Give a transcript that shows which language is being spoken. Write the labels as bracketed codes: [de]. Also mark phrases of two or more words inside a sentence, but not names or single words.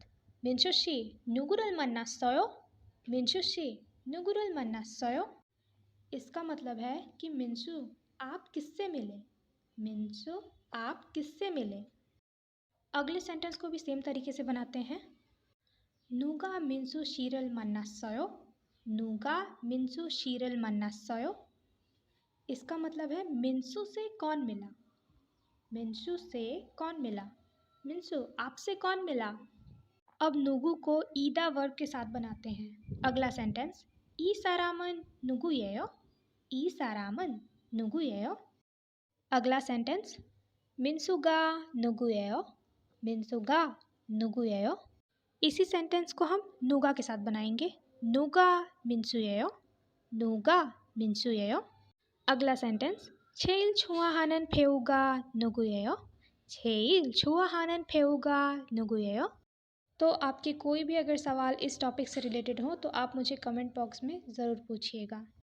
[ko] 민수씨 누구를 만났어요? 민수씨 누구를 만났어요? [hi] इसका मतलब है कि मिंसू आप किससे मिले? मिंसू आप किससे मिले? अगले सेंटेंस को भी सेम तरीके से बनाते हैं। [ko] 누가 민수 씨를 만났어요? 누가 민수 씨를 만났어요? [hi] इसका मतलब है मिंसू से कौन मिला? मिंसू से कौन मिला? मिंसू आपसे कौन मिला? अब नुगु को ईदा वर्ब के साथ बनाते हैं। अगला सेंटेंस, [ko] 이 사람은 누구예요? 이 사람은 누구예요? [hi] अगला सेंटेंस, [ko] 민수가 누구예요? 민수가 누구예요? [hi] इसी सेंटेंस को हम नुगा के साथ बनाएंगे। [ko] 누가 민수예요? 누가 민수예요? [hi] अगला सेंटेंस, [ko] 제일 좋아하는 배우가 누구예요? 제일 좋아하는 배우가 누구예요? [hi] तो आपके कोई भी अगर सवाल इस टॉपिक से रिलेटेड हो तो आप मुझे [en] comment box [hi] में ज़रूर पूछिएगा।